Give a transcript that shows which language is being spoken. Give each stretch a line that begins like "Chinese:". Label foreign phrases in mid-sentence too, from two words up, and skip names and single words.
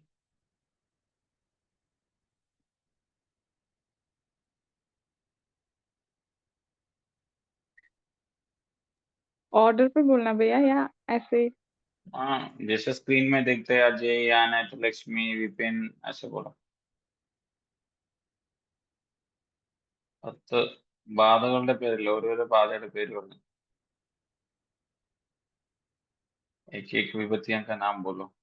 Hindi: ऑर्डर पे बोलना भैया या ऐसे? हाँ, जैसे स्क्रीन में देखते हैं, अजय, याना, तो लक्ष्मी, विपिन, ऐसे बोलो।
Malayalam: ബാധകളുടെ പേരിൽ ഓരോരോ ബാധയുടെ പേര് പറഞ്ഞു,
Hindi: एक एक विभूतियों का नाम बोलो।